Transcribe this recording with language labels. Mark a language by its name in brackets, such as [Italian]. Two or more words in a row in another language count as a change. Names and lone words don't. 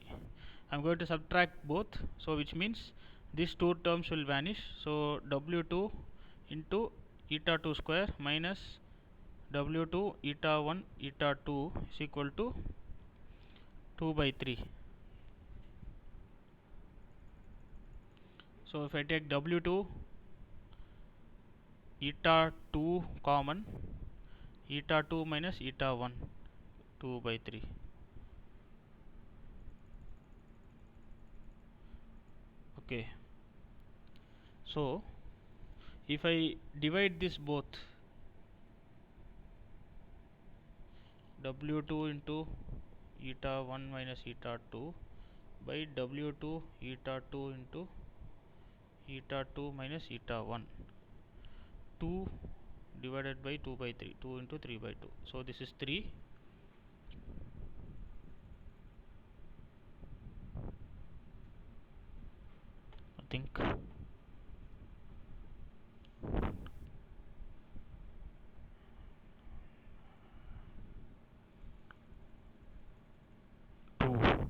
[English] I am going to subtract both, so which means these two terms will vanish, so w2 into eta 2 square minus w2 eta 1 eta 2 is equal to 2 by 3. So if I take w2 eta 2 common, eta 2 minus eta 1, 2 by 3. Okay, so if I divide this both, w2 into eta 1 minus eta 2 by w2 eta 2 into eta 2 minus eta 1, 2 divided by 2 by 3, 2 into 3 by 2, so this is 3. I think 2.